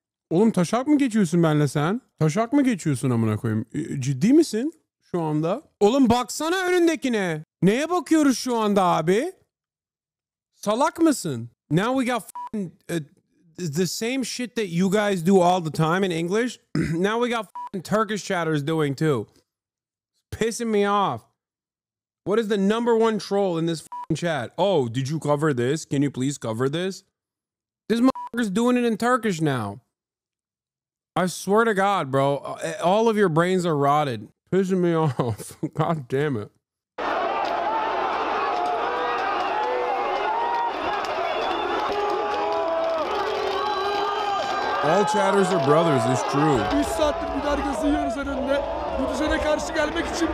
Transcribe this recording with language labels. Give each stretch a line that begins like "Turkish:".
Turkish: Oğlum taşak mı geçiyorsun benle sen? Taşak mı geçiyorsun amına koyayım? Ciddi misin şu anda? Oğlum baksana önündekine. Neye bakıyoruz şu anda abi? Salak mısın?
English: Now we got the same shit that you guys do all the time in English. Now we got Turkish chatters doing too. It's pissing me off. What is the number one troll in this chat? Oh, did you cover this? Can you please cover this? This motherfucker's doing it in Turkish now. I swear to God, bro, all of your brains are rotted. Pissing me off. God damn it. All chatters are brothers, it's true.
Turkish: 3 saattir biber gazı yiyoruz önünde. Bu düzene karşı gelmek için